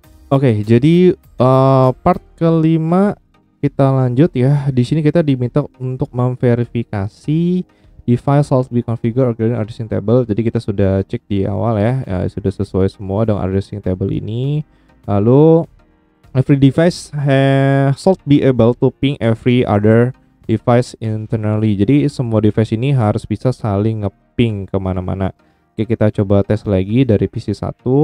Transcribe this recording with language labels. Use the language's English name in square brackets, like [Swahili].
[Indonesian] Oke, jadi part kelima kita lanjut ya. Di sini kita diminta untuk memverifikasi [English] device should be configured according addressing table. [Indonesian] Jadi kita sudah cek di awal ya, sudah sesuai semua dengan addressing table ini. Lalu [English] every device should be able to ping every other device internally. [Indonesian] Jadi semua device ini harus bisa saling ngeping kemana-mana. Oke, kita coba tes lagi dari PC 1.